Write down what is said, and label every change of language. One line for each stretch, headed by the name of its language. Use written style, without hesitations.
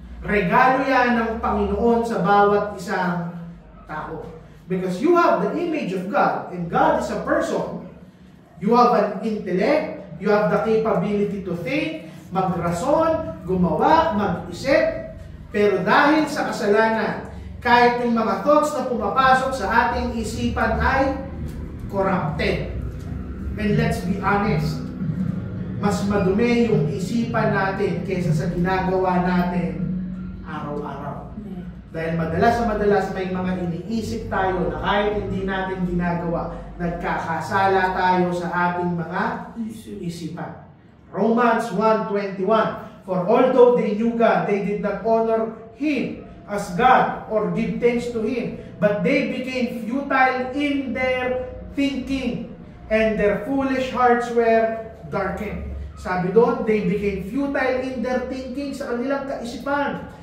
Filipino: Regalo yan ng Panginoon sa bawat isang tao.
English: Because you have the image of God, and God is a person. You have an intellect, you have the capability to think,
Filipino: magrason, gumawa, mag-isip. Pero dahil sa kasalanan, kahit yung mga thoughts na pumapasok sa ating isipan ay corrupted.
English: And let's be honest,
Filipino: mas madumi yung isipan natin kaysa sa ginagawa natin araw-araw. Dahil madalas may mga iniisip tayo na kahit hindi natin ginagawa, nagkakasala tayo sa ating mga isipan.
English: Romans 1:21. For although they knew God, they did not honor Him as God or give thanks to Him, but they became futile in their thinking, and their foolish hearts were darkened.
Filipino: Sabi doon,
English: they became futile in their thinking,
Filipino: sa kanilang kaisipan.